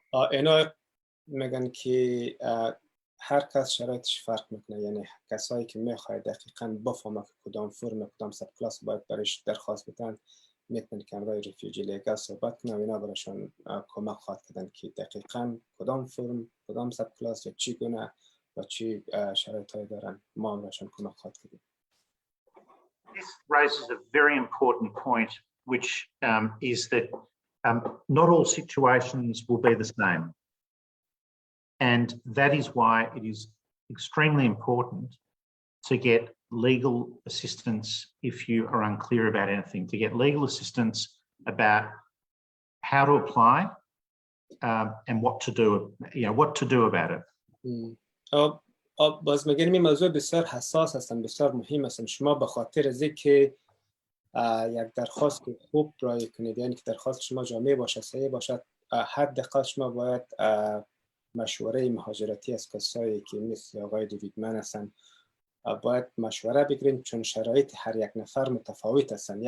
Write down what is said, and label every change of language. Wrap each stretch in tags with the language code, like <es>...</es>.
<fa>اینا میگن که هر کس شرایطش فرق میکنه، یعنی کسایی که میخواد دقیقاً بفهمه که کدام فرم کدام سب کلاس باید برش درخواست بدن میتونن که امرای ریفیوجی لیگال صحبت کنن و اینا براشون کمک خواهد کردن که دقیقاً کدام فرم کدام سب کلاس یا چی گونه و چی شرایطی دارن ما براشون کمک خواهد کردیم.</fa> <en>This raises a very important point, which is that not all situations will be the same. And that is why it is extremely important to get legal assistance if you are unclear about anything, to get legal assistance about how to apply and what to do, what to do about it.</en> <fa>باز میگیم این موضوع بسیار حساس هستن، بسیار مهم هستن. شما به خاطر از اینکه یک درخواست خوب رای کنید، یعنی که درخواست شما جامع باشه، صحیح باشه، حداقل شما باید مشوره مهاجرتی از کسایی که مثل آقای دیویدمن هستن باید مشوره بگیرین، چون شرایط هر یک نفر متفاوت هستن.</fa>